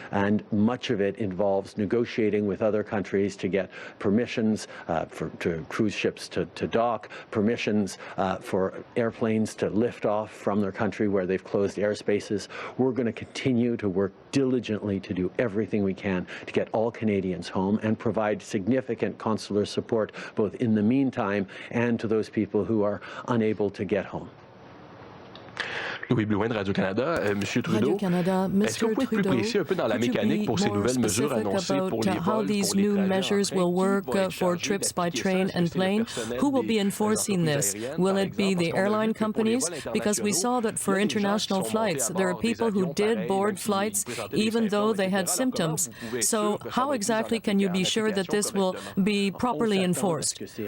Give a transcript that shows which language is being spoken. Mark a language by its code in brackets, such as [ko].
[en] And much of it involves negotiating with other countries to get permissions to cruise ships to dock, permissions for airplanes to lift off from their country where they've closed airspaces. We're going to continue to work diligently to do everything we can to get all Canadians home and provide significant consular support both in the meantime and to those people who are unable to get home. [fr] Louis Blouin de Radio-Canada. Monsieur Trudeau, est-ce que vous pouvez être plus précis un peu dans la mécanique pour ces nouvelles mesures annoncées pour les vols, [en] how these new measures will work for trips by train and plane? Who will be enforcing this? Will it be the airline companies? Because we saw that for international flights, there are people who did board flights even though they had symptoms. So how exactly can you be sure that this will be properly enforced?